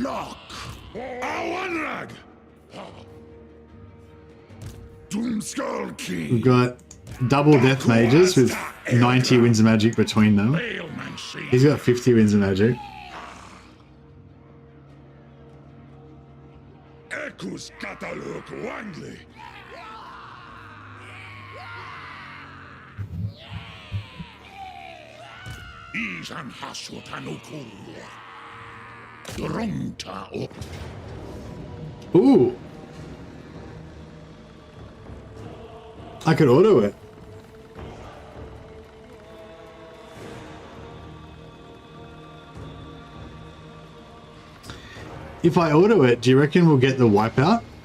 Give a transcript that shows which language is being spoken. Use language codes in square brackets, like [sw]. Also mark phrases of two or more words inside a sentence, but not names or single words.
[en] We've got double death mages with 90 winds of magic between them. He's got 50 winds of magic. Skataluk Wangli. Isan Hasutanukul. Drongta up. Ooh. I could auto it. If I auto it, do you reckon we'll get the wipeout?